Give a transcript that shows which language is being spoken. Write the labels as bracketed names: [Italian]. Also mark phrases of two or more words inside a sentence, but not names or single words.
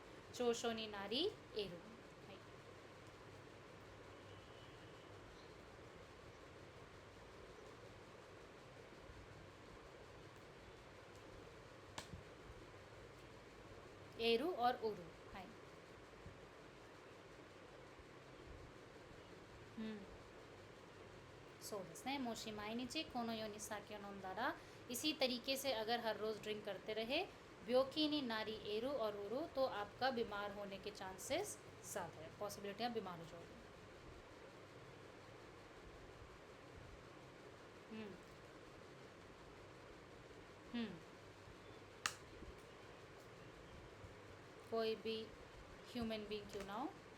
[Japanese] 長所になりえる。える और うる。はい. そうですね. もし毎日このように酒飲んだら, [Hindi] इसी तरीके से अगर हर रोज़ ड्रिंक करते रहे [Japanese] 病気になりえる [Hindi] और उरू, तो आपका बीमार होने के चांसेस ज़्यादा है, पॉसिबिलिटी आप बीमार हो जाओगे. हम्म हम्म कोई भी [English] human being [Hindi] क्यों ना हो.